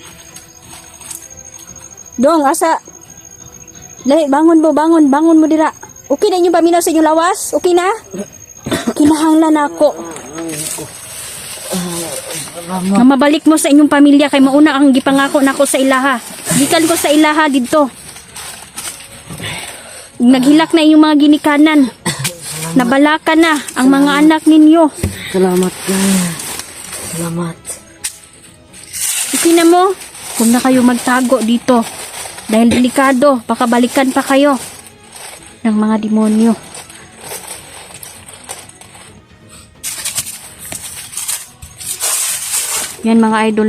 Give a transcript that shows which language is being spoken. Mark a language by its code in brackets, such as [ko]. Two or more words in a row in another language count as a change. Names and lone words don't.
[ceb] Dong, asa. Lahi, bangon mo dira. Okay na inyong paminaw sa inyong lawas? Okay na? Kinahanglan ako. Nga mabalik mo sa inyong pamilya kay mauna ang gipangako nako sa ilaha. Gikan ko sa ilaha dito. Naghilak na inyong mga ginikanan. Nabalakan na ang mga anak ninyo. Salamat ka. Salamat. Okay na mo? [tl] Huwag na kayo magtago dito. Dahil delikado, baka balikan pa kayo ng mga demonyo. Yan mga idol, no?